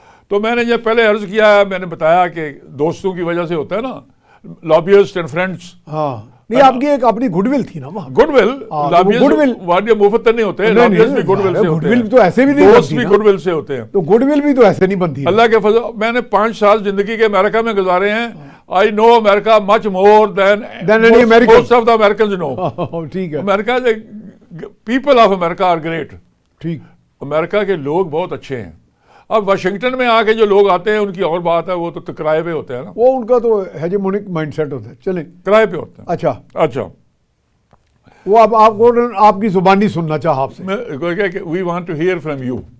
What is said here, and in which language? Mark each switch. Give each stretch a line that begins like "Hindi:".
Urdu: تو میں نے جب پہلے عرض کیا، میں نے بتایا کہ دوستوں کی وجہ سے ہوتا ہے نا،
English: Lobbyist and friends.
Urdu: ہاں نہیں آپ کی ایک اپنی گڈ ول تھی نا وہاں. گڈ ول، لابیسٹ مفت نہیں ہوتے، لابیسٹ بھی گڈ ول سے ہوتے ہیں. تو ایسے بھی نہیں، دوست بھی گڈ ول سے ہوتے ہیں. تو گڈ ول بھی تو ایسے نہیں بنتی. اللہ کے فضل میں نے 5 سال زندگی کے امریکہ میں گزارے ہیں.
English: I know America much more than any American. Most of the Americans know.
Urdu: ٹھیک ہے.
English: America, people of America are great.
Urdu: ٹھیک. امریکہ کے لوگ بہت اچھے ہیں. اب واشنگٹن میں آ کے جو لوگ آتے ہیں ان کی اور بات ہے، وہ تو کرائے پہ ہوتے ہیں نا. وہ ان کا تو ہیجمونک مائنڈ سیٹ ہوتا ہے. چلیں کرائے پہ ہوتے ہیں. اچھا وہ اب آپ کو آپ کی زبانی سننا چاہا آپ سے.
English: We want to hear from you.